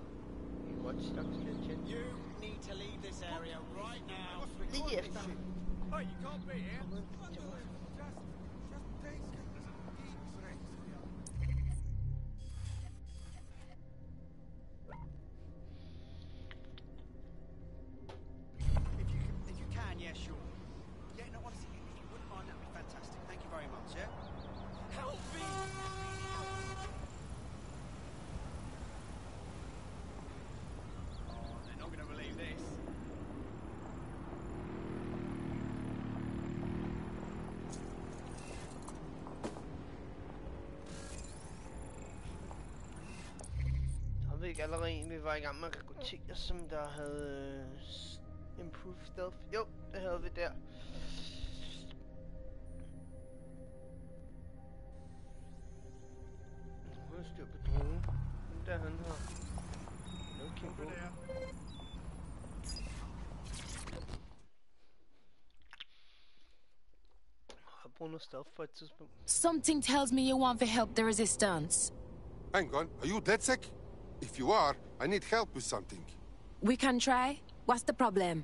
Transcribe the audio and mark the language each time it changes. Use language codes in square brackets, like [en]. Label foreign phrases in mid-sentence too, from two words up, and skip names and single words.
[en] I Watch Dogs Legend. You need to leave this area right now. [da] Lige efter. [en] Oh, you can't be here. If you can, yeah, sure. Yeah, no, honestly, if you wouldn't mind, that'd be fantastic. Thank you very much, yeah? Help me! Not going to believe this. [da] Jeg ved ikke allerede en, vi var i gang med at rekruttere, som der havde [en] improved stealth. [da] Jo, det havde vi der. Nu har jeg styr på dronen. Den der han har. Okay, på. [en] Something tells me you want to help the resistance. Hang on, are you dead sick? If you are, I need help with something. We can try. What's the problem?